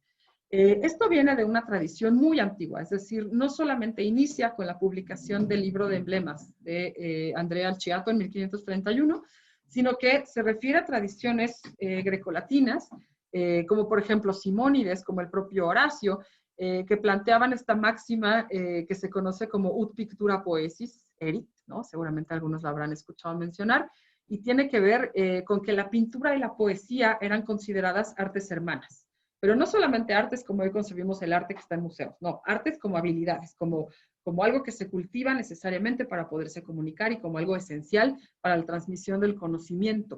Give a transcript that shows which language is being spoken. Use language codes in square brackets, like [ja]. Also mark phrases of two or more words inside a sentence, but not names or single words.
[es] Esto viene de una tradición muy antigua, es decir, no solamente inicia con la publicación del libro de emblemas de Andrea Alciato en 1531, sino que se refiere a tradiciones grecolatinas, como por ejemplo Simónides, como el propio Horacio, que planteaban esta máxima que se conoce como [la] ut pictura poesis, erit, [es] ¿no? Seguramente algunos la habrán escuchado mencionar, y tiene que ver con que la pintura y la poesía eran consideradas artes hermanas. Pero no solamente artes como hoy concebimos el arte que está en museos, no, artes como habilidades, como algo que se cultiva necesariamente para poderse comunicar y como algo esencial para la transmisión del conocimiento.